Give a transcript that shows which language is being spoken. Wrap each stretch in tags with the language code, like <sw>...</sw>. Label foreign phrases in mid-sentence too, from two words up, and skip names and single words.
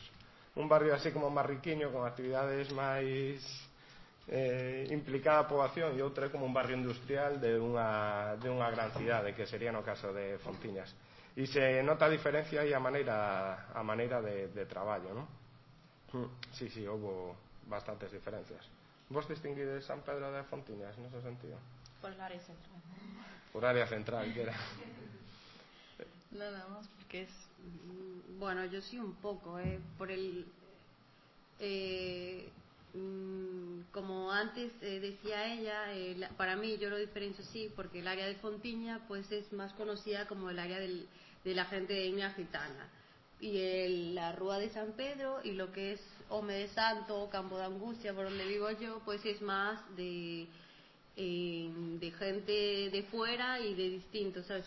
<gl>Un barrio así como Marriquiño, con actividades máis implicada a poboación, e outro é como un barrio industrial de unha gran cidade, que sería no caso de Fontiñas. E se nota a diferencia e a maneira de traballo, ¿no? Sí, houve bastantes diferencias. Vos distinguides San Pedro de Fontiñas nese sentido?</gl> <es>Por el área central. Por área central, que era. Nada más, porque es... Bueno, yo sí un poco, por el... como antes decía ella, para mí yo lo diferencio así, porque el área de Fontiña pues es más conocida como el área de la gente de etnia gitana, y la Rúa de San Pedro y lo que es Home de Santo, Campo de Angustia, por donde vivo yo, pues es más de gente de fuera y de distintos, ¿sabes?</es>